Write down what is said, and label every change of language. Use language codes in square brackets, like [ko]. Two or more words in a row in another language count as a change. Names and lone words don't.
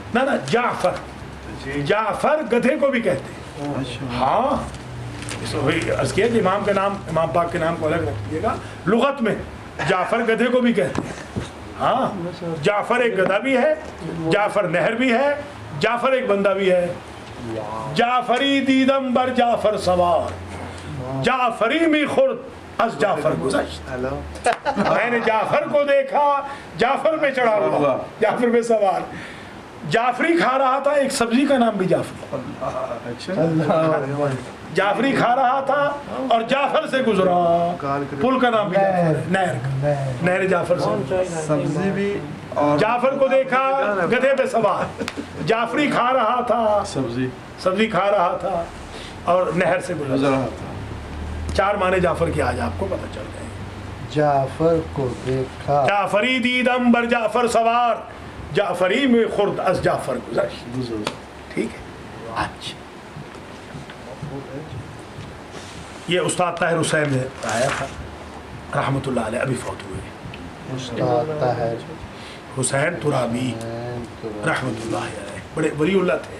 [ur] نہ جعفر گدھے کو بھی کہتے ہیں. ہاں، اس وہی عرض کیا کہ امام کا نام، امام پاک کے نام کو الگ رکھ دیجئے گا. لغت میں جعفر گدھے کو بھی کہتے ہیں. ہاں، جعفر ایک گدھا بھی ہے، جعفر نہر بھی ہے، جعفر ایک بندہ بھی ہے. [fa] جعفری دیدم بر جعفر سوار، جعفری می خورد از جعفر گذشت. [ur] میں نے جعفر کو دیکھا، جعفر پہ چڑھا ہوا، جعفر پہ سوار. جعفری کھا رہا تھا، ایک سبزی کا نام بھی جعفری. جعفری کھا رہا تھا اور جعفر سے گزرا، پل کا نام بھی نہر جعفر سے. سبزی بھی، اور جعفر کو دیکھا گدھے پہ سوار، جعفری کھا رہا تھا، سبزی کھا رہا تھا اور نہر سے گزر رہا تھا. 4 معنی جعفر کے آج آپ کو پتہ چل گئے. جعفر کو دیکھا، [fa] جعفری دیدم بر جعفر سوار، جعفری میں خورد از جعفر گزشت. [ur] ٹھیک ہے. اچھا، یہ استاد طاہر حسین نے آیا تھا [ar] رحمۃ اللہ علیہ، [ur] ابھی فوت ہوئے. استاد طاہر حسین ترابی [ar] رحمۃ اللہ علیہ [ur] بڑے ولی اللہ تھے.